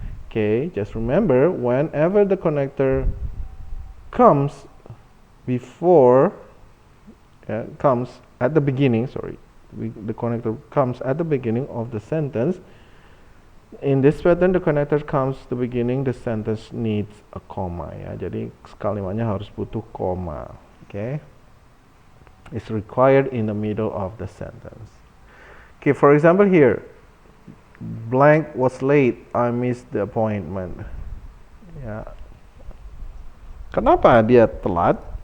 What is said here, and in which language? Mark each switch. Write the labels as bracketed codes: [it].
[en] Okay, just remember, whenever the connector comes before, comes at the beginning, the connector comes at the beginning of the sentence. In this pattern, the connector comes the beginning, the sentence needs a comma, ya. [id] Jadi kalimatnya harus butuh koma. [en] Okay, it's required in the middle of the sentence. Okay, for example here, blank was late, I missed the appointment. [id] Ya, kenapa dia telat?